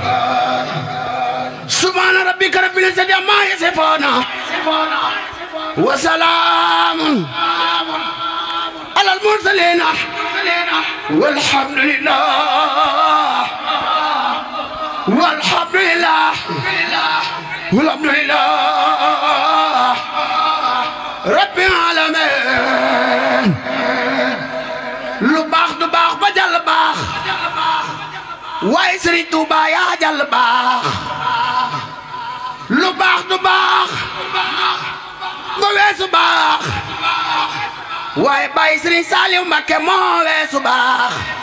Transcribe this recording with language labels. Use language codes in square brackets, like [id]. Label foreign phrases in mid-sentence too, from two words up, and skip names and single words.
[ar] سبحان ربك رب العزة عما يصفون وسلام على المرسلين والحمد لله والحمد لله والحمد لله رب العالمين [wo] lu baax du baax ba jàll baax waaye Serigne Touba yaa jàll baax lu baax du baax ba weesu baax waaye Baye Serigne Saliou Mbacké moo weesu baax